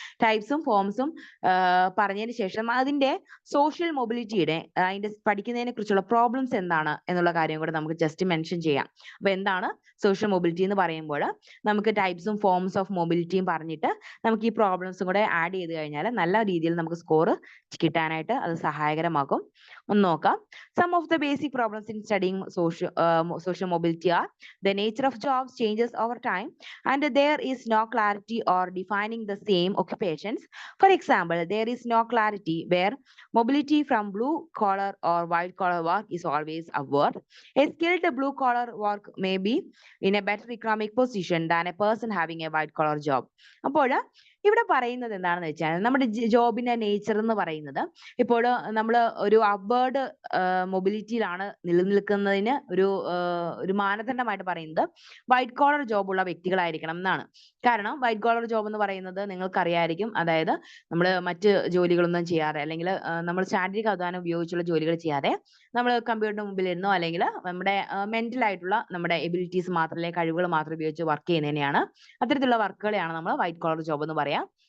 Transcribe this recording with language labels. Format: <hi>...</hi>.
<ml>ടൈപ്സും ഫോംസും പറഞ്ഞതിന് ശേഷം അതിന്റെ സോഷ്യൽ മൊബിലിറ്റിയുടെ അതിന്റെ പഠിക്കുന്നതിനെ കുറിച്ചുള്ള പ്രോബ്ലംസ് എന്താണ് എന്നുള്ള കാര്യം കൂടെ നമുക്ക് ജസ്റ്റ് മെൻഷൻ ചെയ്യാം. അപ്പൊ എന്താണ് സോഷ്യൽ മൊബിലിറ്റി എന്ന് പറയുമ്പോൾ നമുക്ക് ടൈപ്സും ഫോംസ് ഓഫ് മൊബിലിറ്റിയും പറഞ്ഞിട്ട് നമുക്ക് ഈ പ്രോബ്ലംസും കൂടെ ആഡ് ചെയ്ത് കഴിഞ്ഞാൽ നല്ല രീതിയിൽ നമുക്ക് സ്കോർ കിട്ടാനായിട്ട് അത് സഹായകരമാക്കും. ഒന്ന് നോക്കാം.</ml> <en>Some of the basic problems in studying social mobility are the nature of jobs changes over time and there is no clarity or defining the same occupations. For example, there is no clarity where mobility from blue collar or white collar work is always upward. A skilled blue collar work may be in a better economic position than a person having a white collar job.</en> <ml>അപ്പോൾ ഇവിടെ പറയുന്നത് എന്താണെന്ന് വെച്ചാൽ നമ്മുടെ ജോബിന്റെ nature എന്ന് പറയുന്നത് ഇപ്പോൾ നമ്മൾ ഒരു അപ്വേർഡ് മൊബിലിറ്റിയിലാണ് നിലനിൽക്കുന്നതിന് ഒരു മാനദണ്ഡമായിട്ട് പറയുന്നത് വൈറ്റ് കോളർ ജോബ് ഉള്ള വ്യക്തികളായിരിക്കണം എന്നാണ്. കാരണം വൈറ്റ് കോളർ ജോബ് എന്ന് പറയുന്നത് നിങ്ങൾക്കറിയായിരിക്കും, അതായത് നമ്മൾ മറ്റ് ജോലികളൊന്നും ചെയ്യാതെ അല്ലെങ്കിൽ നമ്മൾ ശാരീരിക അധ്വാനം ഉപയോഗിച്ചുള്ള ജോലികൾ ചെയ്യാതെ നമ്മൾ കമ്പ്യൂട്ടറിന് മുമ്പിൽ ഇരുന്നോ അല്ലെങ്കിൽ നമ്മുടെ മെന്റൽ ആയിട്ടുള്ള നമ്മുടെ എബിലിറ്റീസ് മാത്രമേ, കഴിവുകൾ മാത്രം ഉപയോഗിച്ച് വർക്ക് ചെയ്യുന്നതിനെയാണ് അത്തരത്തിലുള്ള വർക്കുകളെയാണ് നമ്മൾ വൈറ്റ് കോളർ ജോബ് എന്ന് പറയാം.</ml>